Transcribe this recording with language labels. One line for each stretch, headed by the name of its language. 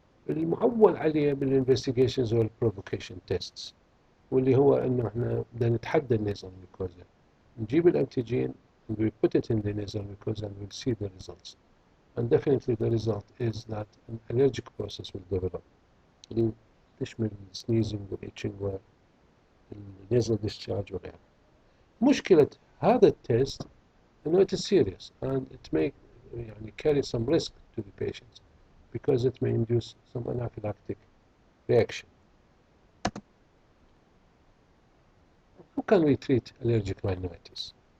Arabic: المعول عليه بالinvestigations هو provocation tests، واللي هو انه احنا بدنا نتحدى النيزل ميكوزا، نجيب الانتيجين
English: and we put it in the nasal mucosa and we'll see the results. And definitely the result is that an allergic process will develop.
Arabic: اللي تشمل sneezing والitching والnasal discharge وغيرها. مشكلة هذا التست انه
English: it is serious and it may
Arabic: يعني
English: carry some risk to the patients because it may induce some anaphylactic reaction. How can we treat allergic rhinitis?